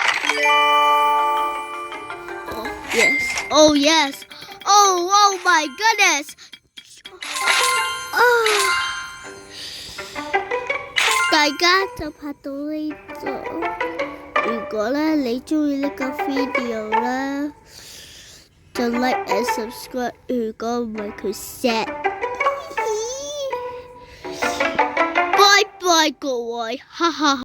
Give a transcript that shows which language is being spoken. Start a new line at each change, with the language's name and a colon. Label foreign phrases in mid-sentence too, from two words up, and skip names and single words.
English: Oh yes! Oh yes! Oh my goodness!
Cantonese: 大家就拍到呢度。如果咧你中意呢個 video 咧，就
English: like and subscribe。
Cantonese: 如果唔係佢 sad，拜拜各位，哈哈。